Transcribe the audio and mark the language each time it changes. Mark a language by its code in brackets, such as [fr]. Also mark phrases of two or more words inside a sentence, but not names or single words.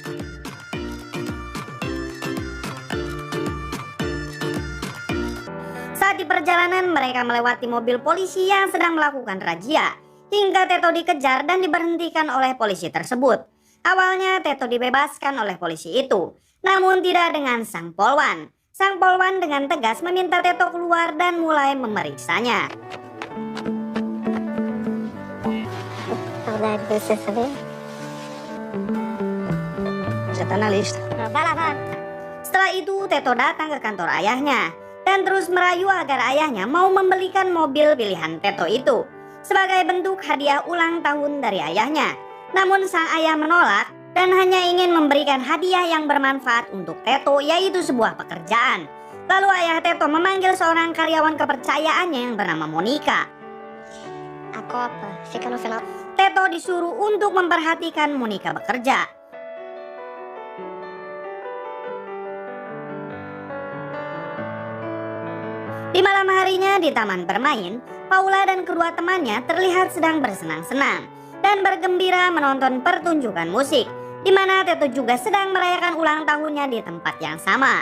[id] Saat di perjalanan mereka melewati mobil polisi yang sedang melakukan razia. Hingga Teto dikejar dan diberhentikan oleh polisi tersebut. Awalnya Teto dibebaskan oleh polisi itu, namun tidak dengan sang polwan. Sang polwan dengan tegas meminta Teto keluar dan mulai memeriksanya. [pt] Saudade de você, sabia? Já tá na lista. Vai lá, vai. [id] Setelah itu Teto datang ke kantor ayahnya dan terus merayu agar ayahnya mau membelikan mobil pilihan Teto itu sebagai bentuk hadiah ulang tahun dari ayahnya. Namun sang ayah menolak dan hanya ingin memberikan hadiah yang bermanfaat untuk Teto, yaitu sebuah pekerjaan. Lalu ayah Teto memanggil seorang karyawan kepercayaannya yang bernama Monica. [pt] A copa fica no final. [id] Teto disuruh untuk memperhatikan Monica bekerja. Di malam harinya di taman bermain, Paula dan kedua temannya terlihat sedang bersenang-senang dan bergembira menonton pertunjukan musik, di mana Teto juga sedang merayakan ulang tahunnya di tempat yang sama.